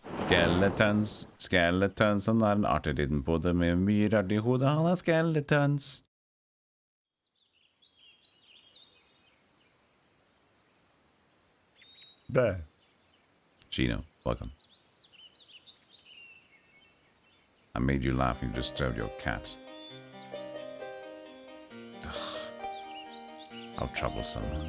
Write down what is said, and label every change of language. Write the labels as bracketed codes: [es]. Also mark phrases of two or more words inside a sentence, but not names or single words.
[en] Skeletons, skeletons. [no] Han er en artig liten podde med mye rart i hodet. Han er skeletons. Bæ. [en] Gino, welcome. I made you laugh and you disturbed your cat. How troublesome.